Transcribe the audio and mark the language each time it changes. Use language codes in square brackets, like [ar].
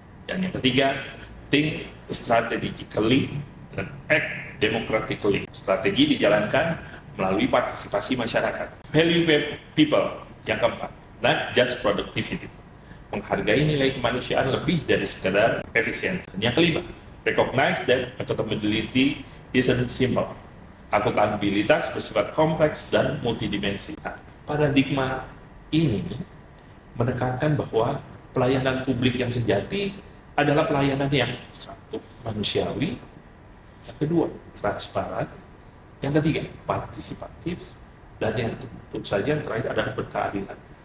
[id] Dan yang ketiga, [en] think strategically [id] dan [en] act democratically. [id] Strategi dijalankan melalui partisipasi masyarakat. [en] Value people, [id] yang keempat, [en] not just productivity. [id] Menghargai nilai kemanusiaan lebih dari sekadar efisiensi. Yang kelima, [en] recognize that accountability isn't simple. [id] Akuntabilitas bersifat kompleks dan multidimensi. Paradigma ini menekankan bahwa pelayanan publik yang sejati adalah pelayanan yang satu, manusiawi, yang kedua, transparan, yang ketiga, partisipatif, dan yang tentu saja yang terakhir adalah berkeadilan.